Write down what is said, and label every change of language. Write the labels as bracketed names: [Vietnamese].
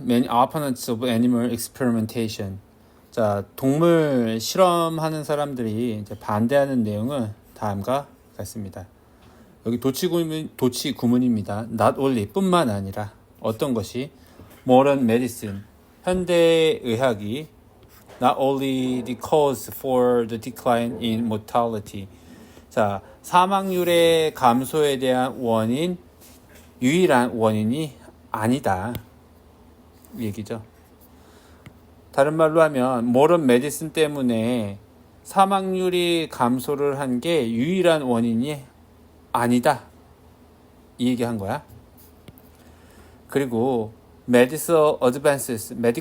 [English] Many opponents of animal experimentation. [Korean] 자, 동물 실험하는 사람들이 이제 반대하는 내용은 다음과 같습니다. 여기 도치 구문입니다. [English] Not only [Korean] 뿐만 아니라 어떤 것이 [English] modern medicine [Korean] 현대 의학이 [English] not only the cause for the decline in mortality. [Korean] 자, 사망률의 감소에 대한 원인 유일한 원인이 아니다. 이 얘기죠. 다른 말로 하면 [English] modern medicine [Korean] 때문에 사망률이 감소를 한 게 유일한 원인이 아니다. 이 얘기한 거야. [English] 그리고 medical advances.